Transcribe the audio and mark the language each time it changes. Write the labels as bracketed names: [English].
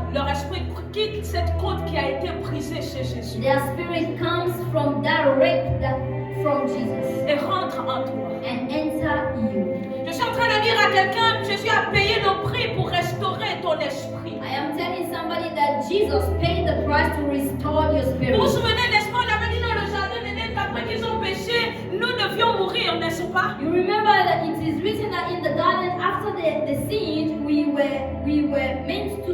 [French] leur esprit quitte cette côte qui a été brisée chez Jésus [English] their spirit comes from that wreck from Jesus [French] et rentre en toi. [English] and enter you. [French] Je suis en train de dire à quelqu'un, Jésus a payé le prix pour restaurer ton esprit. [English] I am telling somebody that Jesus paid the price to restore your [French] Vous vous [English] spirit. [French] souvenez, n'est-ce pas, on avait dit dans le jardin d'Éden qu'après qu'ils ont péché, nous devions mourir, n'est-ce pas? [English] You remember that it is written that in the garden after the sin we were meant to